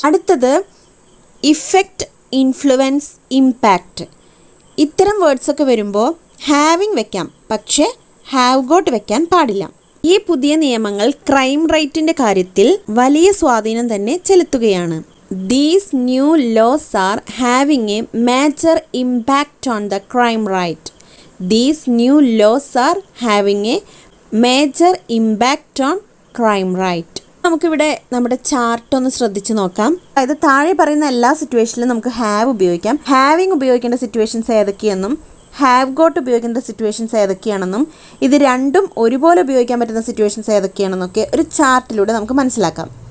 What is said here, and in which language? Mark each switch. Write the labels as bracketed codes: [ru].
[ml] അടുത്തത് effect, influence, impact. ഇത്തരം വേർഡ്സൊക്കെ വരുമ്പോൾ ഹാവിങ് വെക്കാം, പക്ഷേ ഹാവ് ഗോട്ട് വെക്കാൻ പാടില്ല. ഈ പുതിയ നിയമങ്ങൾ ക്രൈം റേറ്റിൻ്റെ കാര്യത്തിൽ വലിയ സ്വാധീനം തന്നെ ചെലുത്തുകയാണ്. [en] These new laws are having a major impact on the crime rate. These new laws are having a major impact on crime rate. [ml] നമുക്കിവിടെ നമ്മുടെ ചാർട്ട് ഒന്ന് ശ്രദ്ധിച്ച് നോക്കാം. അതായത് താഴെ പറയുന്ന എല്ലാ സിറ്റുവേഷനിലും നമുക്ക് ഹാവ് ഉപയോഗിക്കാം. ഹാവിങ് ഉപയോഗിക്കേണ്ട സിറ്റുവേഷൻസ് ഏതൊക്കെയെന്നും ഹാവ് ഗോട്ട് ഉപയോഗിക്കേണ്ട സിറ്റുവേഷൻസ് ഏതൊക്കെയാണെന്നും ഇത് രണ്ടും ഒരുപോലെ ഉപയോഗിക്കാൻ പറ്റുന്ന സിറ്റുവേഷൻസ് ഏതൊക്കെയാണെന്നൊക്കെ ഒരു ചാർട്ടിലൂടെ നമുക്ക് മനസ്സിലാക്കാം.